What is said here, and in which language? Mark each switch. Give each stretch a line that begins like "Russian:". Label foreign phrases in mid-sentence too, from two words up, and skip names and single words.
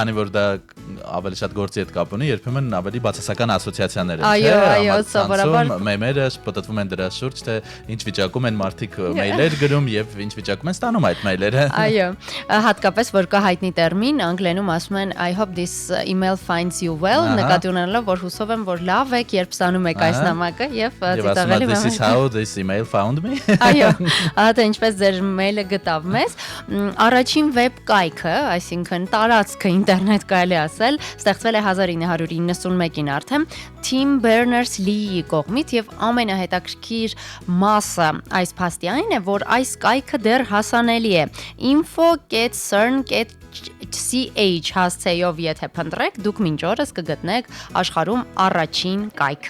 Armenian: քանի որ դա ավելի շատ գործի հետ կապ ունի, երբեմն ավելի բացասական ասոցիացիաներ են, այո, սովորաբար մեմերը պատտվում են դրա շուրջ, թե ինչ վիճակում են մարդիկ մեյլեր գրում եւ ինչ վիճակում են ստանում այդ մեյլերը։ Այո, հատկապես որ կա հայտնի տերմին, անգլերենում ասում են
English: I hope this email finds you well,
Armenian: նկատի ունենալով, որ հուսով եմ, որ լավ եք, երբ ստանում եք այս նամակը եւ ծիծաղելի
English: This is how this email found me։
Armenian: Այո, ահա ինչպես ձեր մեյլը գտավ մեզ։ Առաջին վեբ կայքը, այսինքն տարածքը ինտերնետ կարելի ասել, ստեղծվել է 1991-ին արդեն Tim Berners-Lee-ի կողմից եւ ամենահետաքրքիր մասը այս փաստի այն է, որ այս կայքը դեռ հասանելի է info.cern.ch հասցեով եթե փնտրեք, դուք մինչ օրս կգտնեք աշխարհում առաջին կայքը։